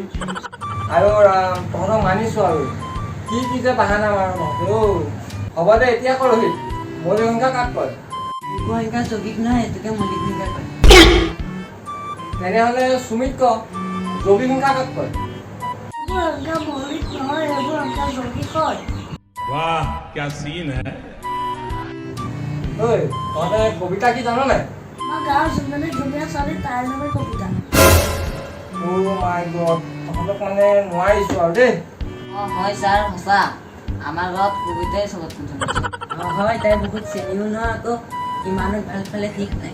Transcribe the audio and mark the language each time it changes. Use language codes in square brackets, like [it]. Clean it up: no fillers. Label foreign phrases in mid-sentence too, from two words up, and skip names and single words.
[as] আৰু তহঁতক মানিছো আৰু কি যে বাহানা মাৰ নহ'ব। হ'ব দে, এতিয়া কৰ ৰোহিত, মৌলিক সংখ্যা কাক কয়? সংখ্যা যৌগিক নহয়, এইটোকে মৌলিক সংখ্যা কয়। তেনেহ'লে সুমিত ক, যৌগিক সংখ্যা কাক কয়? এইবোৰ সংখ্যা মৌলিক নহয়, এইবোৰ সংখ্যা যৌগিক হয়। [hi] वाह क्या सीन है। [as] তহঁতে কবিতা কি জান নাই? আমাৰ গাঁৱৰ যোনজনী ধুনীয়া ছোৱালী তাইৰ নামে কবিতা। তহঁতক মানে নোৱাৰিছো আৰু দেই। হয় ছাৰ, সঁচা, আমাৰ ঘৰত কবিতাই চবতকৈ ধুনীয়া। হয়, তাই বহুত চেনিও নহয়, আকৌ ইমানো ভাল পালে ঠিক নাই।